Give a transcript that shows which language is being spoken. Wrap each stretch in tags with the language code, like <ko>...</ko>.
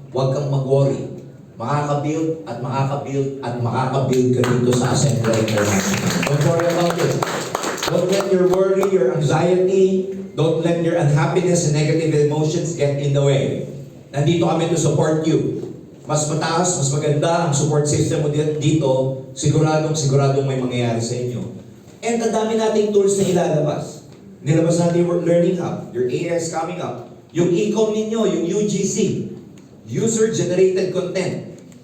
<tl>Huwag kang mag-worry. Makaka-build at makaka-build at makaka-build ka dito sa Ascendra International.</tl> <en>Don't worry about it. Don't let your worry, your anxiety, don't let your unhappiness and negative emotions get in the way.</en> <tl>Nandito kami</tl> <en>to support you.</en> <tl>Mas mataas, mas maganda ang support system mo dito, siguradong may mangyayari sa inyo. And ang dami nating tools na ilalabas. Nilabas natin yung Learning Hub, your AS coming up, yung e-com ninyo, yung UGC, User-Generated Content.</tl>